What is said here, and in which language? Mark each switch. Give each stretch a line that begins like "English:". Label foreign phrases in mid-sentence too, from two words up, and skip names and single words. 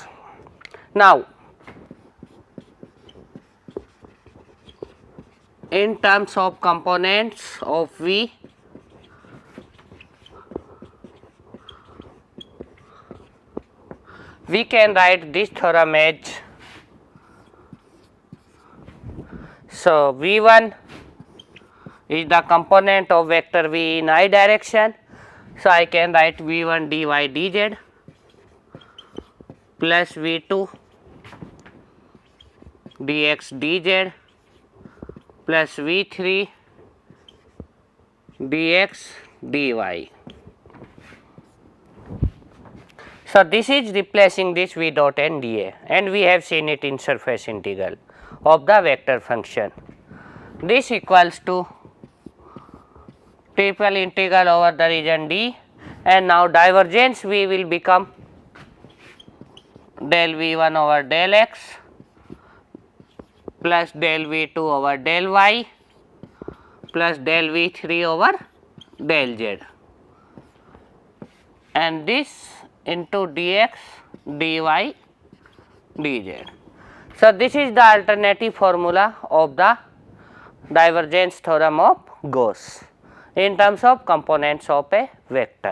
English: Now, in terms of components of V, we can write this theorem as, so V1 is the component of vector v in I direction. So, I can write v1 dy dz plus v2 dx dz plus v3 dx dy. So, this is replacing this v dot n dA, and we have seen it in surface integral of the vector function. This equals to triple integral over the region D, and now divergence v will become del v1 over del x plus del v2 over del y plus del v3 over del z, and this into dx dy dz. So, this is the alternative formula of the divergence theorem of Gauss in terms of components of a vector.